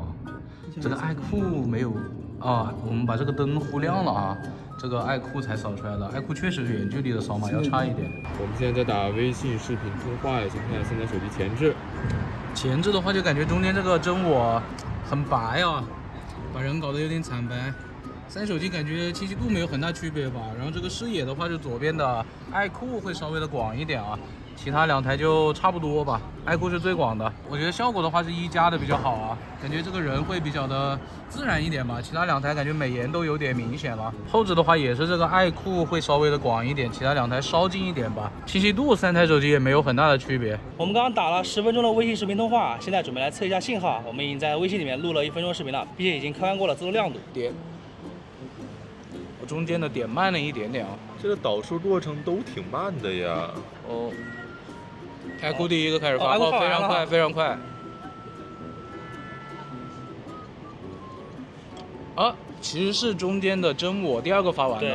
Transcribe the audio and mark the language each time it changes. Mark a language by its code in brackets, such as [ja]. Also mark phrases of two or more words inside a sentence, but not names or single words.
[zh] 這個iQOO沒有啊，我們把這個燈忽亮了啊。這個iQOO才掃出來的，iQOO確實遠距離的掃碼要差一點。我們現在在打微信視頻通話，先看現在手機前置。前置的話就感覺中間這個真我很白啊，把人搞得有點慘白。三手机感觉清晰度没有很大区别吧，然后这个视野的话，就左边的爱酷会稍微的广一点啊，其他两台就差不多吧。爱酷是最广的，我觉得效果的话是一加的比较好啊，感觉这个人会比较的自然一点吧。其他两台感觉美颜都有点明显了。后置的话也是这个爱酷会稍微的广一点，其他两台稍近一点吧。清晰度三台手机也没有很大的区别。我们刚刚打了10分钟的微信视频通话，现在准备来测一下信号。我们已经在微信里面录了1分钟视頻了，并且已經開完過了自動亮度。點，我中間的點慢了一點點啊。這個導數過程都挺慢的呀。哦，愛酷第一個開始發，非常快，非常快。啊，其實是中間的真我第二個發完的。